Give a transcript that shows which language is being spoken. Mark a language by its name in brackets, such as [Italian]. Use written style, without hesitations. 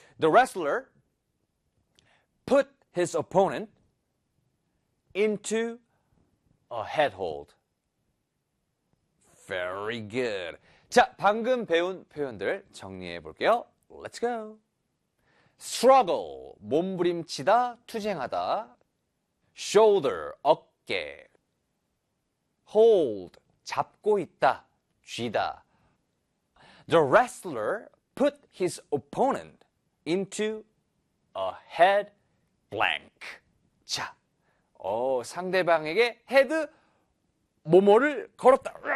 [English] The wrestler put his opponent into a head hold. Very good. [Korean] 자, 방금 배운 표현들 정리해 볼게요. [English] Let's go. Struggle, [Korean] 몸부림치다, 투쟁하다. Shoulder, 어깨. Hold, 잡고 있다, 쥐다. [English] The wrestler put his opponent into a head blank. [Korean] 자, 상대방에게 헤드 뭐뭐를 걸었다.